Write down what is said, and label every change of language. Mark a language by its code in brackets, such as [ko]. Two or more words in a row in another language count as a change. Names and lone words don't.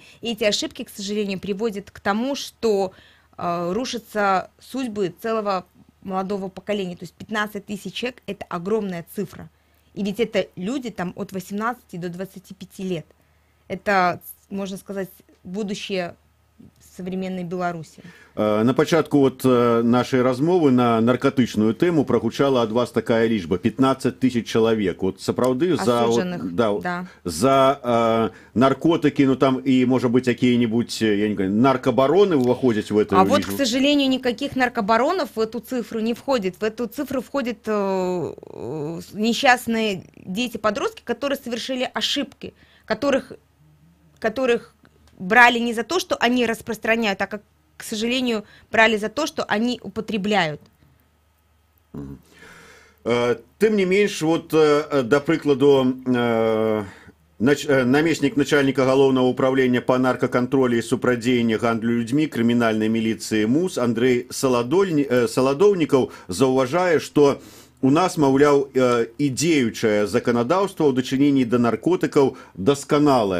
[ru] И эти ошибки, к сожалению, приводят к тому, что рушатся судьбы целого молодого поколения. То есть 15 тысяч человек – это огромная цифра. И ведь это люди там от 18 до 25 лет. Это, можно сказать, будущее современной Беларуси. [be] На пачатку от нашай размовы на наркотычную тэму прагучала ад вас такая лічба 15 тысяч чалавек. [ru] Вот сапраўды за наркотики, ну там и может быть какие-нибудь, я не знаю, наркобароны выходят в эту лічбу? Вот, к сожалению, никаких наркобаронов в эту цифру не входит. В эту цифру входят несчастные дети-подростки, которые совершили ошибки, которых брали не за то, что они распространяют, а, к сожалению, брали за то, что они употребляют. [be] Тым не менш, вот, да прыкладу, намеснік начальніка галоўнага ўправлення па наркакантролі і супрадзеяння гандлю людзьмі крымінальнай міліцыі МУС Андрэй Саладоўнікаў заўважае, што у нас, маўляў, і дзеючае заканадаўства ў дачыненні да наркотыкаў дасканалае.